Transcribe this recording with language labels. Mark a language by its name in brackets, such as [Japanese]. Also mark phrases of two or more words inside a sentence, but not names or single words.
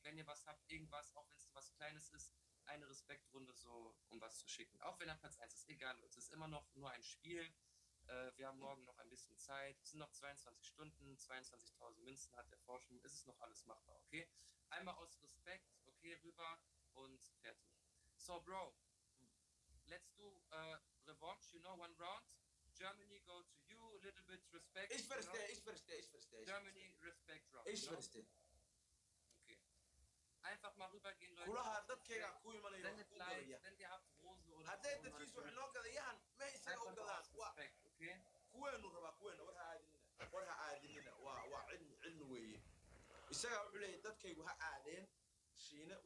[German] Wenn ihr was habt, irgendwas, auch wenn es was Kleines ist, eine Respektrunde so, um was zu schicken. Auch wenn er Platz 1 ist, egal, Leute, es ist immer noch nur ein Spiel. Wir haben morgen noch ein bisschen Zeit. Es sind noch 22 Stunden, 22.000 Münzen hat der Forschung. Es ist noch alles machbar, okay? Einmal aus Respekt, okay, rüber und fertig. [English] So, Bro, let's do revanche, you know, one round. Germany go to you, a little bit respect. [German] Ich verstehe. Germany, respect round. Ich [English] you know? [German] verstehe. Okay. Einfach mal rübergehen, Leute. [Somali] Kulaha dadkayga ku imanayo [German] Sendet [Somali] ku [German] Likes, [Somali] galaya. [German] wenn ihr habt Rose oder [Somali] Hadday [German] Corona, [Somali] dadkiisu wax noo gadayaan ma isaga [German] einfach [Somali] u [German] nur [Somali] gadaan [German] aus [Somali] waa [German] Respekt, okay? [Somali] kuweenu rabaa kuweena war ha aadinina waa cilmi weeye isagaa wuxuu leeyahay dadkaygu ha aadeen shiine